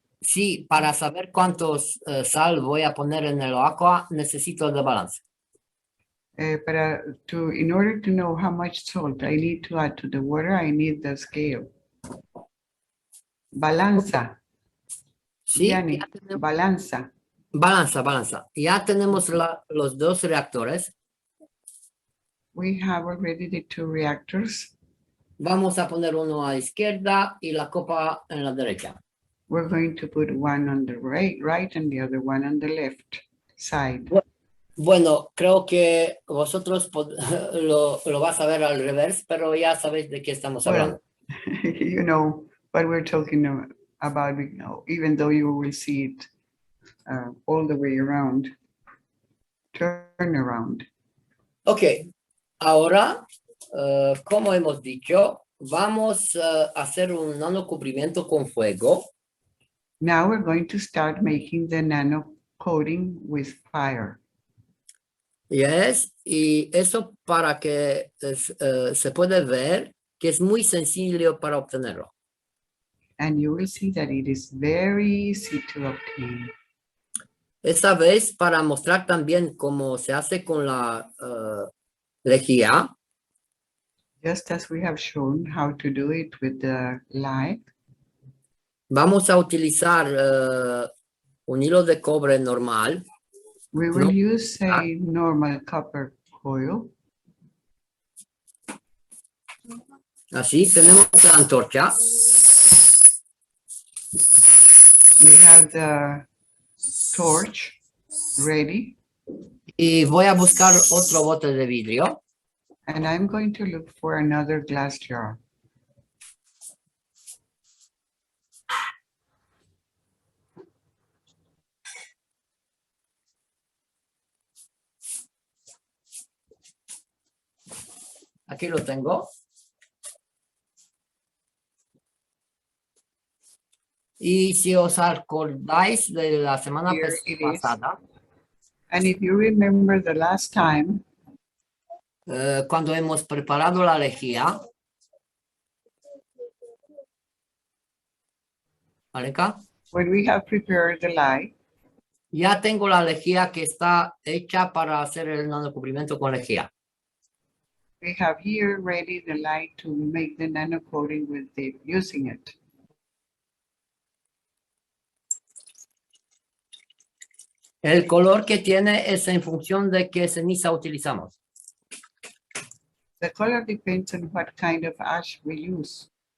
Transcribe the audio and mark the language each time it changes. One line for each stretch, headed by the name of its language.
Spanish: sí, para saber cuántos sal voy a poner en el agua, necesito el de balance.
English: In order to know how much salt I need to add to the water, I need the scale.
Spanish: Balanza. Sí, Gianni, ya tenemos, balanza. balanza. Ya tenemos los dos reactores.
English: We have already the 2 reactors.
Spanish: Vamos a poner uno a la izquierda y la copa en la derecha.
English: We're going to put one on the right and the other one on the left side.
Spanish: Bueno, creo que vosotros lo vas a ver al revés, pero ya sabéis de qué estamos hablando.
English: Well, you know what we're talking about, even though you will see it all the way around, turn around.
Spanish: Ok, ahora, como hemos dicho, vamos a hacer un nano cubrimiento con fuego.
English: Now we're going to start making the nano coating with fire. Yes,
Spanish: y eso para que se puede ver que es muy sencillo para obtenerlo.
English: And you will see that it is very easy to obtain.
Spanish: Esta vez para mostrar también cómo se hace con la lejía,
English: Just as we have shown how to do it with the light,
Spanish: vamos a utilizar un hilo de cobre normal.
English: we will use a normal copper coil.
Spanish: Así tenemos la antorcha.
English: We have the torch ready,
Spanish: Y voy a buscar otro bote de vidrio.
English: and I'm going to look for another glass jar.
Spanish: Aquí lo tengo. Y si os acordáis de la semana
English: Here it is.
Spanish: pasada,
English: And if you remember the last time,
Spanish: cuando hemos preparado la lejía, Aleca,
English: when we have prepared the light,
Spanish: ya tengo la lejía que está hecha para hacer el nanocubrimiento con lejía.
English: we have here ready the light to make the nano coating with it, using it.
Spanish: El color que tiene es en función de qué ceniza utilizamos.
English: The color depends on what kind of ash we use.